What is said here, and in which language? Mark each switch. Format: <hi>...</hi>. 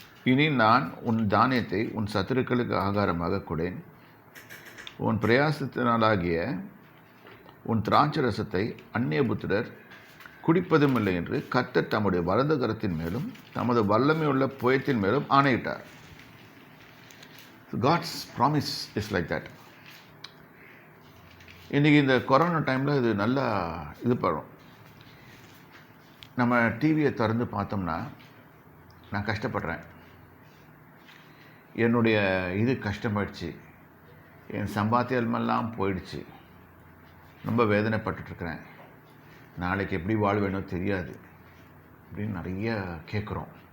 <ta>இனி நான் உன் தானியத்தை உன் சத்துருக்களுக்கு ஆகாரமாக கொடேன். உன் பிரயாசத்தினாலாகிய உன் திராட்சரசத்தை அந்நிய புத்திரர் குடிப்பதும் இல்லை என்று கர்த்தர் தம்முடைய வலது கரத்தின் மேலும் தமது வல்லமையுள்ள புயத்தின் மேலும் ஆணையிட்டார்.</ta> <en>God's promise is like that.</en> <ta>இன்றைக்கி இந்த கொரோனா டைமில் இது நல்லா இது பண்ணும். நம்ம டிவியை திறந்து பார்த்தோம்னா நான் கஷ்டப்படுறேன், என்னுடைய இது கஷ்டமாயிடுச்சு, என் சம்பாத்தியமெல்லாம் போயிடுச்சு, ரொம்ப வேதனைப்பட்டுருக்கிறேன், நாளைக்கு எப்படி வாழ்வேனோ தெரியாது அப்படின்னு நிறைய கேட்குறோம்.</ta>